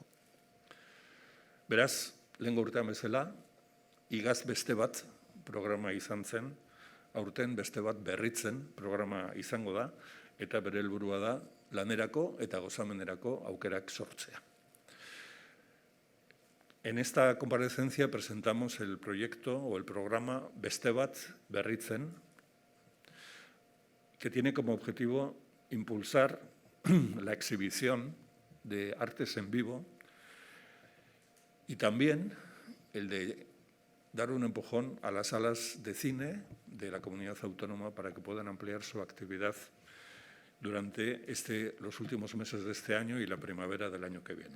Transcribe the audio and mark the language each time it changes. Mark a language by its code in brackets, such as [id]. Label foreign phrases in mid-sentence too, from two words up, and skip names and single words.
[eu] Beraz, lehengo urtean bezala, igaz beste bat programa izan zen, aurten beste bat berritzen programa izango da, eta bere helburua da lanerako eta gozamenerako aukerak sortzea. [es] En esta comparecencia presentamos el proyecto o el programa Beste Bat Berritzen, que tiene como objetivo impulsar la exhibición de artes en vivo y también el de dar un empujón a las salas de cine de la comunidad autónoma para que puedan ampliar su actividad durante los últimos meses de este año y la primavera del año que viene.